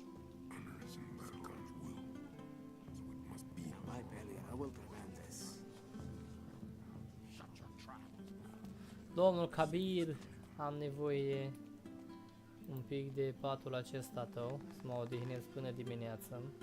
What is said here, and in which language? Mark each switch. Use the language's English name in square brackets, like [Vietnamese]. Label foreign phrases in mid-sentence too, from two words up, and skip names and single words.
[English] Honor is in God's will. So it must be. My belly, I will prevent this. [Romanian] Domnul Kabir, am nevoie un pic de patul acesta tău, să mă odihnesc până dimineață.